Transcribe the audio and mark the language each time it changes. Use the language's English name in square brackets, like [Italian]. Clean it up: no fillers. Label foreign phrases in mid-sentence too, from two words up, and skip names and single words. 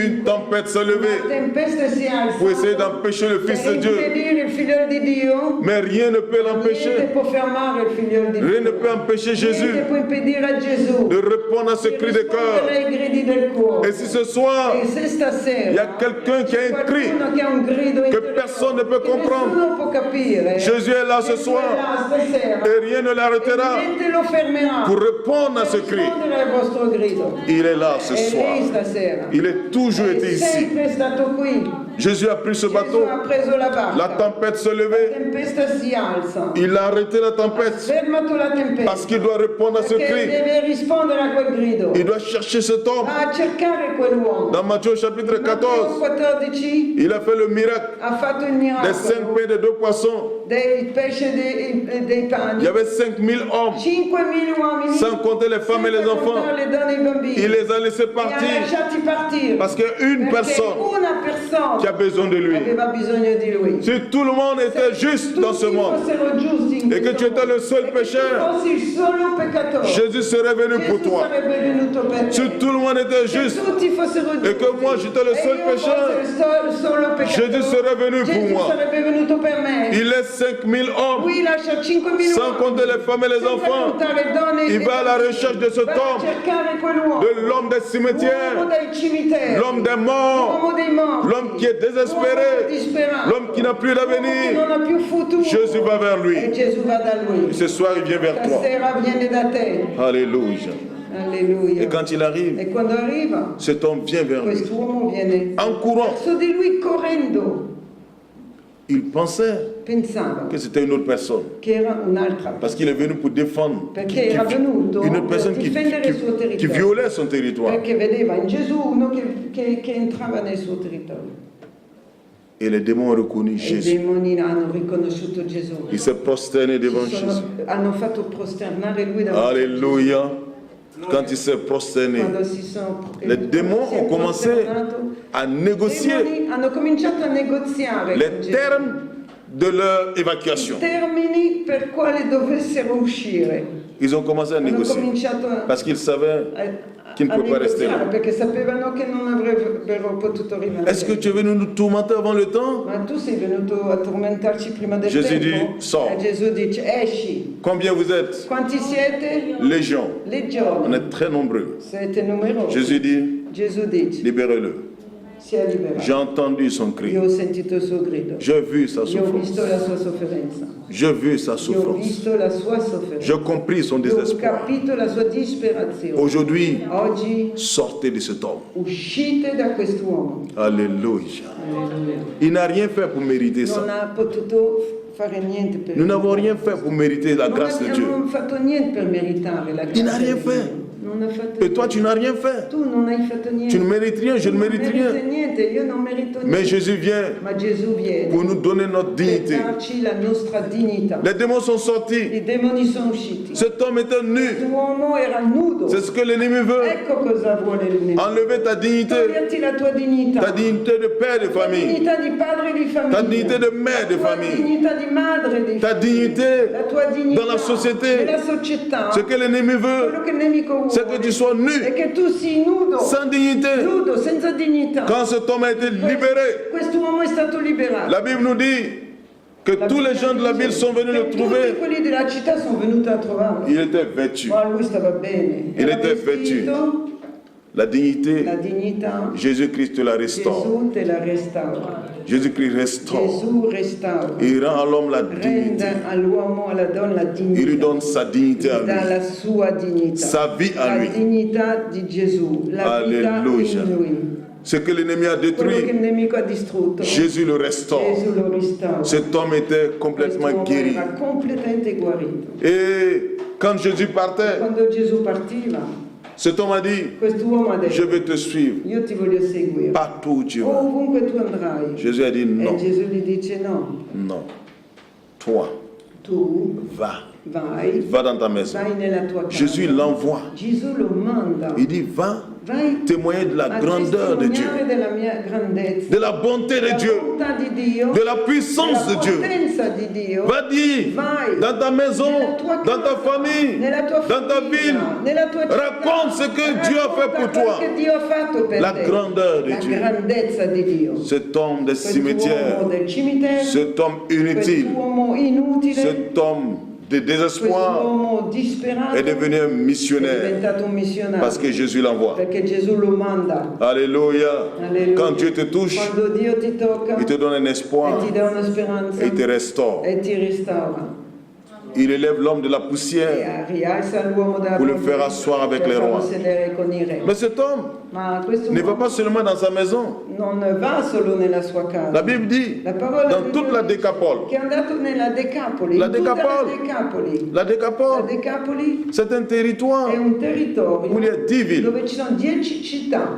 [French] une tempête s'est [Italian] La [French] levée [Italian] tempesta si alza [French] pour essayer d'empêcher le Fils de [Italian] per [French] Dieu. [Italian] impedire il figlio di Dio. [French] Mais rien ne peut [Italian] Niente [French] l'empêcher. [Italian] può fermare il figlio di Dio. [French] Rien ne peut empêcher Jésus [Italian] Niente può impedire a Gesù [French] de répondre à ce [Italian] di [French] cri de cœur. [Italian] rispondere ai gridi del cuore. [French] Et si ce soir, [Italian] E se stasera [French] il y a quelqu'un qui a un cri [Italian] qualcuno che ha un grido [French] que [Italian] interiore [French] personne ne peut [Italian] che [French] comprendre, [Italian] nessuno può capire, [French] Jésus est là ce [Italian] Gesù è [French] soir [Italian] là stasera [French] et rien ne l'arrêtera [Italian] e niente lo fermerà [French] pour répondre à ce [Italian] per [French] cri. [Italian] rispondere al vostro grido. [French] Il est là ce [Italian] È [French] soir. [Italian] lì stasera. [French] Il est toujours [Italian] È [French] été ici. [Italian] sempre stato qui. [French] Jésus a pris ce [Italian] Gesù [French] bateau, [Italian] ha preso la barca. [French] la tempête se [Italian] La [French] levait, [Italian] tempesta si alza. [French] il a arrêté la [Italian] Ha [French] tempête [Italian] fermato la tempesta. [French] parce qu'il doit répondre à ce [Italian] Perché [French] cri. [Italian] deve rispondere a quel grido. [French] Il doit chercher cet homme. [Italian] A cercare quell'uomo. [French] Dans Matthieu chapitre [Italian] Matteo [French] 14, [Italian] 14 [French] il a fait le miracle [Italian] ha fatto il [French] des [Italian] miracolo [French] 5 pains et des 2 poissons. [Italian] dei pesci e dei [French] Il [Italian] pani. [French] y avait 5000 hommes, [Italian] 5.000 uomini, [French] sans compter les femmes et les [Italian] senza [French] enfants. [Italian] contare le donne e i bambini. [French] Il les a laissés [Italian] Li ha [French] partir [Italian] lasciati partire. [French] parce qu'il y a une [Italian] Perché [French] personne [Italian] una persona [French] qui a besoin de lui. [Italian] aveva bisogno di lui. [French] Si tout le monde était juste dans ce [Italian] Tutti [French] monde [Italian] fossero giusti in [French] et que [Italian] questo [French] tu étais le [Italian] mondo, [French] seul [Italian] e che [French] pécheur, [Italian] tu fossi il solo peccatore, [French] Jésus serait venu pour [Italian] Gesù [French] toi. [Italian] sarebbe venuto per te. [French] Si tout le monde était [Italian] Se [French] juste [Italian] tutti fossero giusti [French] et que moi j'étais le seul [Italian] e io [French] pécheur, [Italian] fossi il solo peccatore, [French] Jésus serait venu pour [Italian] Gesù [French] moi. [Italian] sarebbe venuto per me. [French] Il laisse 5000 hommes, [Italian] Lui lascia 5.000 [French] sans compter les femmes et les [Italian] senza [French] enfants. [Italian] contare donne e [French] Il va à la [Italian] bambini. [French] recherche de cet [Italian] Va a [French] homme, [Italian] cercare quell'uomo, [French] de l'homme des [Italian] l'uomo [French] cimetières, [Italian] dei cimiteri, [French] l'homme des morts, [Italian] l'uomo dei morti, [French] l'homme qui est désespéré, [Italian] l'uomo disperato, [French] l'homme qui n'a plus [Italian] l'uomo che [French] d'avenir. [Italian] non ha più futuro. [French] Jésus va vers [Italian] E [French] lui. [Italian] Gesù va da lui. [French] Ce soir, il vient vers toi. [Italian] Stasera viene da te. [French] Alléluia. [Italian] Alleluia. [French] Et quand il arrive, [Italian] E quando arriva, [French] cet homme vient vers lui. [Italian] quest'uomo viene [French] En courant, [Italian] verso di lui correndo. [French] il pensait [Italian] Pensava [French] que c'était une autre personne. [Italian] che era un'altra, [French] Parce qu'il est venu pour défendre [Italian] perché era venuto [French] une autre personne [Italian] per difendere il suo [French] qui [Italian] territorio. [French] violait son territoire. [Italian] Perché vedeva in Gesù uno che entrava nel suo territorio. [French] Et les démons ont reconnu [Italian] E i [French] Jésus. [Italian] demoni hanno riconosciuto Gesù. [French] Il s'est prosterné devant [Italian] Si [French] Jésus. [Italian] hanno fatto prosternare lui davanti. [French] Alléluia. quand il s'est prosterné, [Italian] quando si sono [French] les démons [Italian] si è [French] ont commencé [Italian] prosternato, [French] à [Italian] i [French] négocier [Italian] demoni hanno cominciato a negoziare con [French] les [Italian] Gesù. [French] termes de leur [Italian] I [French] évacuation. [Italian] termini per quali dovessero uscire. [French] Ils ont commencé à [Italian] Hanno [French] négocier [Italian] cominciato [French] parce qu'ils savaient qu'il ne [Italian] a [French] peut pas rester [Italian] negoziare [French] là. [Italian] perché sapevano che non avrebbero potuto rimanere. [French] Est-ce que tu es venu nous tourmenter avant le temps? [Italian] Ma tu sei venuto a tormentarci prima del Gesù tempo? [French] dit, sors. [Italian] E Gesù dice, esci. [French] Combien vous êtes? [Italian] Quanti siete? [French] Légion. On [Italian] Legione. [French] est très nombreux. [Italian] Siete numerosi. [French] Jésus dit, [Italian] Gesù dice, [French] libérez-le. [Italian] sia liberato. [French] J'ai entendu son cri. [Italian] Io ho sentito il suo grido. [French] J'ai vu sa [Italian] Io ho visto [French] souffrance. [Italian] la sua sofferenza. [French] J'ai vu sa [Italian] Io ho [French] souffrance. [Italian] visto la sua sofferenza. [French] J'ai compris son [Italian] Io ho [French] désespoir. [Italian] capito la sua disperazione. [French] Aujourd'hui, [Italian] Oggi [French] sortez de cet homme. [Italian] uscite da quest'uomo. [French] Alléluia. Il n'a rien fait pour mériter [Italian] Non [French] ça. [Italian] ha potuto fare niente per [French] Nous n'avons rien fait pour mériter la [Italian] Non [French] grâce de Dieu. [Italian] abbiamo fatto niente per meritare la grazia [French] Il n'a rien [Italian] di [French] fait. [Italian] Dio. Non ha fatto [French] Et toi, tu n'as rien fait. [Italian] Tu non hai fatto niente. [French] Tu ne mérites rien, je ne mérite [Italian] Non meriti [French] rien. [Italian] niente, io non merito [French] Mais [Italian] niente. [French] Jésus vient [Italian] Ma Gesù viene [French] pour nous donner notre [Italian] per [French] dignité. [Italian] darci la nostra dignità. [French] Les démons sont sortis. [Italian] I demoni sono usciti. [French] Cet homme était nu. [Italian] L'uomo era nudo. [French] C'est ce que l'ennemi veut. [Italian] Ecco cosa vuole il nemico. [French] Enlever ta dignité. [Italian] Toglierti la tua dignità. [French] Ta dignité de père de [Italian] La [French] famille. [Italian] dignità di padre di famiglia. [French] Ta dignité de mère de [Italian] La tua [French] famille. [Italian] dignità di madre di [French] Ta dignité [Italian] La tua dignità [French] dans la société. [Italian] nella società. [French] Ce que l'ennemi veut, [Italian] Quello che il nemico vuole [French] c'est que tu sois [Italian] è [French] nu, [Italian] che tu sii nudo, [French] sans dignité. [Italian] nudo, senza dignità. [French] Quand cet homme a été libéré, [Italian] Quest'uomo è stato liberato. [French] la Bible nous dit que tous les gens de la ville sont venus le [Italian] Tutti [French] trouver. [Italian] quelli della città sono venuti a trovarlo. [French] Il était vêtu. [Italian] Ma lui stava bene. [French] Il [Italian] Era [French] était vêtu. [Italian] vestito, [French] La dignité, [Italian] la dignità, [French] Jésus-Christ te la restaure. [Italian] Gesù te la restaura. [French] Jésus-Christ restaure. [Italian] Gesù restaura. [French] Il rend à l'homme la dignité. [Italian] Rende all'uomo, alla donna la dignità. [French] Il lui donne sa dignité à [Italian] Gli dà [French] lui. [Italian] la sua dignità. [French] Sa vie à [Italian] La [French] lui. [Italian] dignità di Gesù. La vita Alleluia. in lui. [French] Ce que l'ennemi a [Italian] Quello che il [French] détruit, [Italian] nemico ha distrutto. [French] Jésus le restaure. [Italian] Gesù lo restaura. [French] Cet homme était complètement [Italian] Quest'uomo [French] guéri. [Italian] era completamente guarito. [French] Et quand Jésus partait, [Italian] Quando Gesù partiva, [French] cet homme a dit, [Italian] quest'uomo ha [French] je [Italian] detto, [French] vais te suivre [Italian] io ti voglio seguire. [French] partout où tu vas. [Italian] Ovunque tu andrai. [French] Jésus a dit, non, [Italian] E Gesù gli dice no, [French] non. Toi, [Italian] tu [French] va. [Italian] vai, [French] Va dans ta maison. [Italian] vai nella tua casa. [French] Jésus l'envoie. [Italian] Gesù lo manda. [French] Il dit, va [Italian] Vai [French] témoigner de la [Italian] a [French] grandeur de Dieu, [Italian] testimoniare della mia grandezza, [French] de la bonté de [Italian] della [French] Dieu, [Italian] bontà di Dio, [French] de la puissance de [Italian] della [French] Dieu. [Italian] potenza di Dio. [French] Va dire [Italian] Vai [French] dans ta maison, [Italian] nella tua [French] dans ta [Italian] casa, [French] famille, [Italian] nella tua [French] dans ta [Italian] famiglia, [French] ville. [Italian] nella tua città. [French] Raconte ce que Dieu a fait pour [Italian] Racconta [French] toi. [Italian] quello che Dio ha fatto per [French] La [Italian] te. [French] grandeur de [Italian] La [French] Dieu. [Italian] grandezza di Dio. [French] Cet homme des [Italian] Quest'uomo [French] cimetières, [Italian] del cimitero, [French] cet homme inutile, [Italian] quest'uomo inutile, [French] cet homme de désespoir [Italian] quest'uomo disperato [French] est devenu un [Italian] è [French] missionnaire [Italian] diventato un missionario [French] parce que Jésus l'envoie. [Italian] perché Gesù lo manda. [French] Alléluia. [Italian] Alleluia. [French] Quand Dieu te touche, [Italian] Quando Dio ti tocca [French] il te donne un [Italian] e [French] espoir [Italian] ti dà una speranza [French] et il te restaure. [Italian] e ti restaura [French] Il élève l'homme de la [Italian] e [French] poussière [Italian] rialza l'uomo dalla [French] pour le [Italian] polvere [French] faire asseoir avec [Italian] per [French] les [Italian] farlo [French] rois. [Italian] sedere con i re. [French] Mais cet homme [Italian] Ma questo [French] ne va pas seulement dans sa maison. [Italian] non va solo nella sua casa. [French] La Bible dit, [Italian] La parola [French] dans [Italian] di [French] toute [Italian] Dio [French] la [Italian] dice [French] Décapole. [Italian] che è andato nella Decapoli, [French] La [Italian] in tutta [French] Decapole. [Italian] la Decapoli. [French] La [Italian] La [French] Décapole, [Italian] Decapoli [French] c'est un territoire [Italian] è un territorio [French] où il y a 10 villes. [Italian] dove ci sono 10 città.